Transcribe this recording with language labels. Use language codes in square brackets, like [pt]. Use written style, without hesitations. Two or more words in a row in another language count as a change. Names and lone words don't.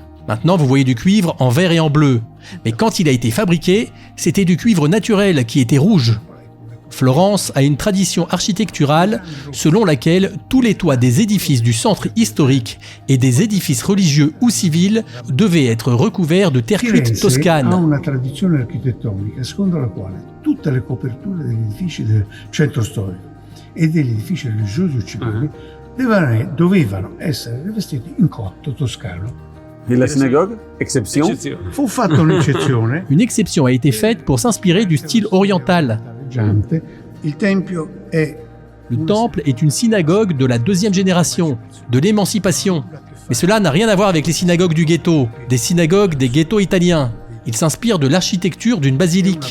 [fr] Maintenant, vous voyez du cuivre en vert et en bleu. Mais quand il a été fabriqué, c'était du cuivre naturel qui était rouge. Florence a une tradition architecturale selon laquelle tous les toits des édifices du centre historique et des édifices religieux ou civils devaient être recouverts de terre cuite [it] Firenze [fr] toscane. [it] ha una tradizione architettonica secondo la quale tutte le coperture degli edifici del centro storico e degli edifici religiosi o civili dovevano essere rivestiti in cotto toscano. [fr] Et la synagogue, exception. [it] Fu fatta un'eccezione. [fr] Une exception a été faite pour s'inspirer du style oriental. [it] Il tempio è [fr] Le temple est une synagogue de la deuxième génération, de l'émancipation. Mais cela n'a rien à voir avec les synagogues du ghetto, des synagogues des ghettos italiens. Il s'inspire de l'architecture d'une basilique.